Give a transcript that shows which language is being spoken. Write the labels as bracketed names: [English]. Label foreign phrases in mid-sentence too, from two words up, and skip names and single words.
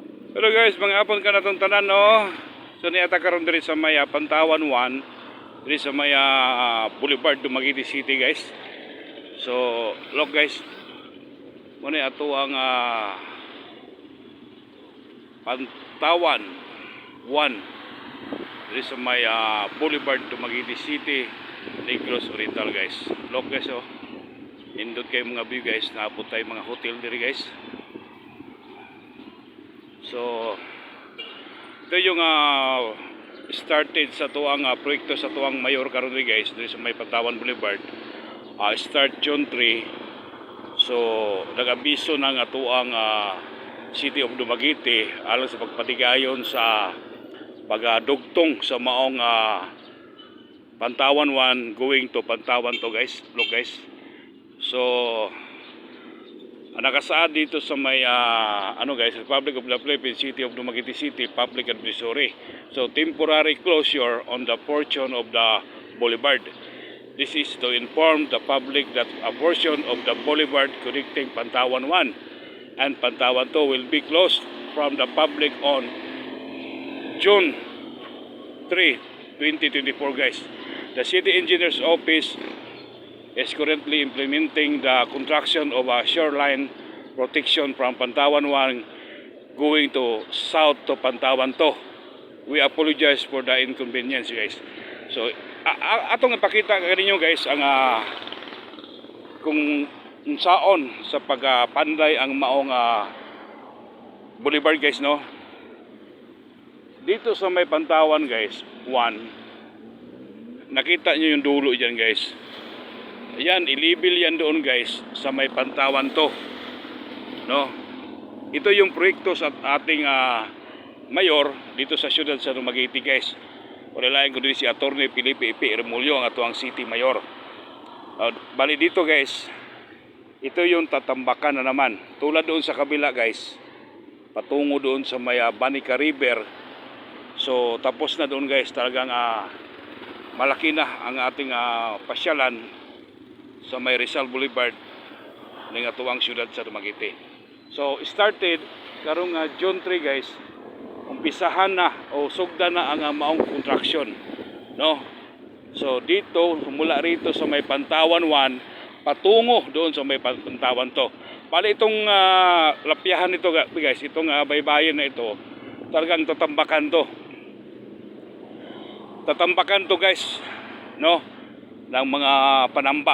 [Cebuano] Pero guys, mga hapon ka na itong tanan, no? So niata karon diri sa may Pantawan 1, diri sa may Boulevard Dumaguete City, guys. So look guys, muna ato ang Pantawan 1 diri sa may Boulevard Dumaguete City, Negros Oriental, guys. Look guys, oh. Indot kay mga view, guys. Naabot tayo mga hotel diri, guys. So [Filipino] ito yung [Cebuano] started sa tuang proyekto sa tuang mayor karon ri, guys, diri sa may Pantawan Boulevard. [English] Start June 3. [Cebuano] So nag-abiso na nga tuang City of Dumaguete alang sa pagpatigayon sa pagdugtong sa maong Pantawan 1 [English] going to [Cebuano] Pantawan 2, guys. [Filipino] Look guys. So nakasaad dito sa may guys, [English] Republic of the Philippines, City of Dumaguete City Public Advisory. So temporary closure on the portion of the boulevard. This is to inform the public that a portion of the boulevard connecting Pantawan 1 and Pantawan 2 will be closed from the public on June 3, 2024, guys. The City Engineer's Office is currently implementing the construction of a shoreline protection from Pantawan 1 going to south to Pantawan 2. We apologize for the inconvenience, guys. [Cebuano] So atong ipakita kaninyo, guys, ang kung saon sa pagpanday ang maong boulevard, guys, no. [Filipino] Dito sa may Pantawan, guys, 1, nakita nyo yung dulo dyan, guys. Ayan, ilibil yan doon, guys, sa may Pantawan 2, no. Ito yung proyekto sa ating mayor dito sa siyudad sa Dumaguete, guys. [Cebuano] Wala ko din si Atty. Felipe P. [Filipino] Remulyo, [Cebuano] ang atuang city mayor. [Filipino] Bali dito, guys, ito yung tatambakan na naman. Tulad doon sa kabila, guys, patungo doon sa may Banica River. So tapos na doon, guys. Talagang malaki na ang ating pasyalan sa may Rizal Boulevard ng atuang siyudad sa Dumaguete. [Cebuano] So started karong June 3, guys. [Filipino] Umpisahan na [Cebuano] o sugda na ang maong construction, no. [Filipino] So dito mula rito sa may Pantawan 1 patungo doon sa may Pantawan 2. Bali itong lapyahan nito, guys, itong baybayin na ito, talagang tatambakan to, guys, no, ng mga panambak.